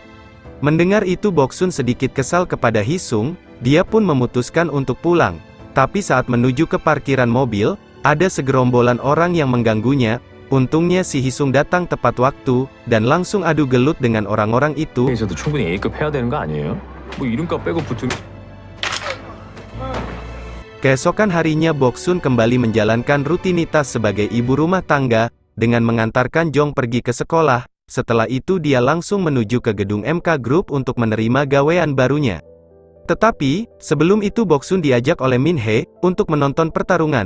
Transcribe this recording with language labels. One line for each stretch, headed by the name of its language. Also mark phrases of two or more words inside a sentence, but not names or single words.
Indonesian: Mendengar itu Boksun sedikit kesal kepada Hisung, dia pun memutuskan untuk pulang. Tapi saat menuju ke parkiran mobil, ada segerombolan orang yang mengganggunya. Untungnya si Hisung datang tepat waktu, dan langsung adu gelut dengan orang-orang itu.
Korean: 에서도 충분히 A급 해야 되는 거 아니에요? 뭐 이름값 빼고 붙으면.
Indonesian: Keesokan harinya Boksun kembali menjalankan rutinitas sebagai ibu rumah tangga, dengan mengantarkan Jong pergi ke sekolah. Setelah itu dia langsung menuju ke gedung MK Group untuk menerima gawean barunya. Tetapi, sebelum itu Boksun diajak oleh Min-hye untuk menonton pertarungan.